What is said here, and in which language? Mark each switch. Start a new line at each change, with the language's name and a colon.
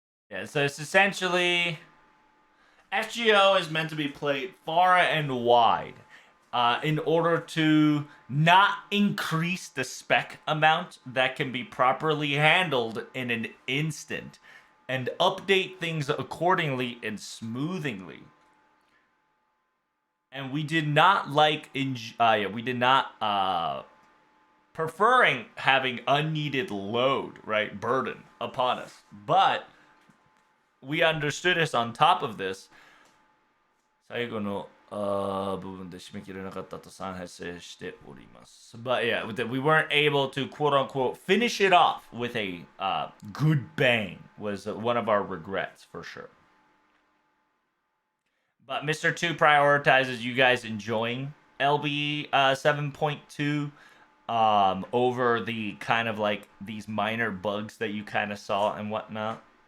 English: Yeah, so it's essentially FGO is meant to be played far and wide in order to not increase the spec amount that can be properly handled in an instant and update things accordingly and smoothingly. And we did not we did not preferring having unneeded load, right, burden upon us. But we understood this on top of this.
Japanese: 最後の部分で締め切れなかったと反省しております。
English: But yeah, we weren't able to quote unquote finish it off with a good bang was one of our regrets for sure. But Mr. 2 prioritizes you guys enjoying LB 7.2 over the kind of like these minor bugs that you kind of saw and whatnot.